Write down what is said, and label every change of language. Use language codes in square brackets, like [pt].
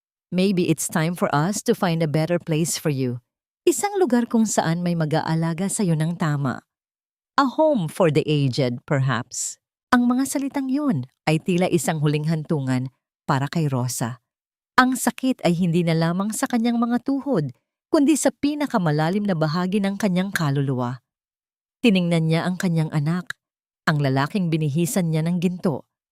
[en] Maybe it's time for us to find a better place for you. [tl] Isang lugar kung saan may mag-aalaga sa'yo ng tama. [en] A home for the aged, perhaps. [tl] Ang mga salitang yun ay tila isang huling hantungan para kay Rosa. Ang sakit ay hindi na lamang sa kanyang mga tuhod, kundi sa pinakamalalim na bahagi ng kanyang kaluluwa. Tiningnan niya ang kanyang anak, ang lalaking binihisan niya ng ginto.